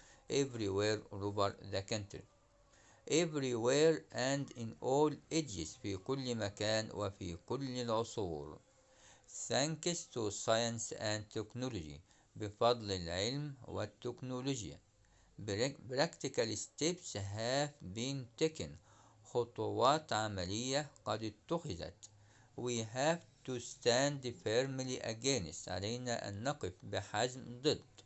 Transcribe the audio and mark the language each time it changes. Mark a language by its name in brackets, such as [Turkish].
[English] everywhere all over the country. everywhere and in all ages [Arabic] في كل مكان وفي كل العصور. [English] thanks to science and technology [Arabic] بفضل العلم والتكنولوجيا. [English] practical steps have been taken [Arabic] خطوات عملية قد اتخذت. [English] we have to stand firmly against [Arabic] علينا أن نقف بحزم ضد.